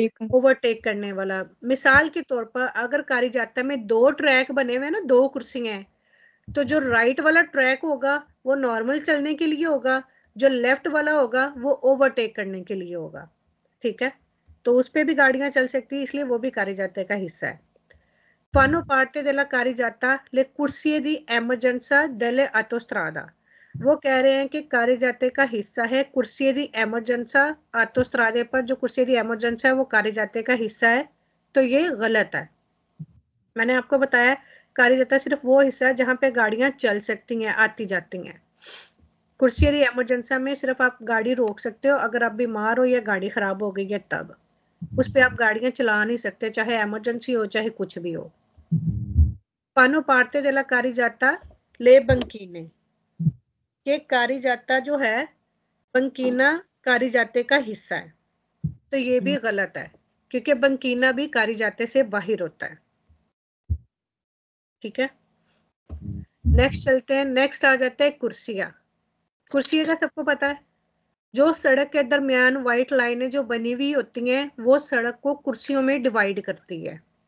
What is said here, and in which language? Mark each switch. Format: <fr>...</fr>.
<hi>Overtake करने वाला। मिसाल के तौर पर अगर कारिजाता में दो ट्रैक बने हुए हैं ना, दो कुर्सियां हैं, तो जो राइट वाला ट्रैक होगा वो नॉर्मल चलने के लिए होगा, जो लेफ्ट वाला होगा वो ओवरटेक करने के लिए होगा, ठीक है। तो उस पर भी गाड़ियां चल सकती है, इसलिए वो भी कारिजाते का हिस्सा है।</hi> <it>Fanno parte della carreggiata le corsie di emergenza delle autostrada।</it> <hi>वो कह रहे हैं कि कारिजाते का हिस्सा है कुर्सी दी एमरजेंसा ऑटोस्ट्रादे पर, जो कुर्सी दी एमरजेंसा है वो कारिजाते का हिस्सा है, तो ये गलत है। मैंने आपको बताया कारिजाता सिर्फ वो हिस्सा है जहां पे गाड़ियां चल सकती हैं, आती जाती हैं। कुर्सी दी एमरजेंसा में सिर्फ आप गाड़ी रोक सकते हो अगर आप बीमार हो या गाड़ी खराब हो गई है, तब उस पर आप गाड़ियां चला नहीं सकते, चाहे एमरजेंसी हो चाहे कुछ भी हो।</hi> <it>Fanno parte della carreggiata le banchine,</it> <hi>ये कारिजाता जो है बंकीना कारिजाते का हिस्सा है, तो ये भी गलत है क्योंकि बंकीना भी कारिजाते से बाहर होता है। ठीक है, नेक्स्ट चलते हैं। नेक्स्ट आ जाता है कुर्सिया। कुर्सिया का सबको पता है, जो सड़क के दरमियान व्हाइट लाइनें जो बनी हुई होती हैं वो सड़क को कुर्सियों में डिवाइड करती है।</hi>